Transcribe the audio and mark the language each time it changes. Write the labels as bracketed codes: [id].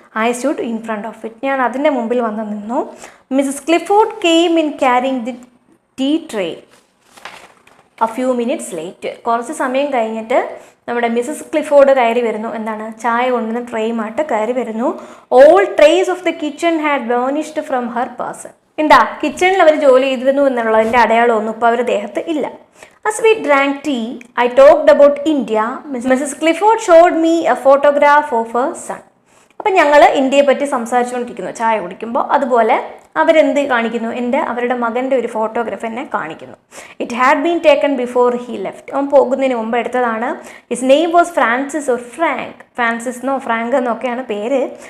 [en] I stood in front of it. [ml] ഞാൻ അതിൻ്റെ മുമ്പിൽ വന്ന് നിന്നു. [en] Mrs Clifford came in carrying the tea tray a few minutes later. [ml] കുറച്ച് സമയം കഴിഞ്ഞിട്ട് നമ്മുടെ മിസ്സസ് ക്ലിഫോർഡ് കയറി വരുന്നു. എന്താണ്, ചായ കൊണ്ടുവന്ന ട്രേയുമായിട്ട് കയറി വരുന്നു. [en] All traces of the kitchen had vanished from her person. [ml] എന്താ, കിച്ചണിൽ അവർ ജോലി ചെയ്തിരുന്നു എന്നുള്ളതിൻ്റെ അടയാളമൊന്നും ഇപ്പോൾ അവർ ദേഹത്ത് ഇല്ല. [en] As we drank tea, I talked about India. Mrs. Clifford showed me a photograph of her son. [ml] അപ്പം ഞങ്ങൾ ഇന്ത്യയെ പറ്റി സംസാരിച്ചുകൊണ്ടിരിക്കുന്നു ചായ കുടിക്കുമ്പോൾ. അതുപോലെ അവരെന്ത് കാണിക്കുന്നു, അവരുടെ മകൻ്റെ ഒരു ഫോട്ടോഗ്രാഫ് എന്നെ കാണിക്കുന്നു. [en] It had been taken before he left. [ml] അവൻ പോകുന്നതിന് മുമ്പ് എടുത്തതാണ്. [en] His name was Francis or Frank. [ml] Francis എന്നോ ഫ്രാങ്ക് എന്നൊക്കെയാണ് പേര്.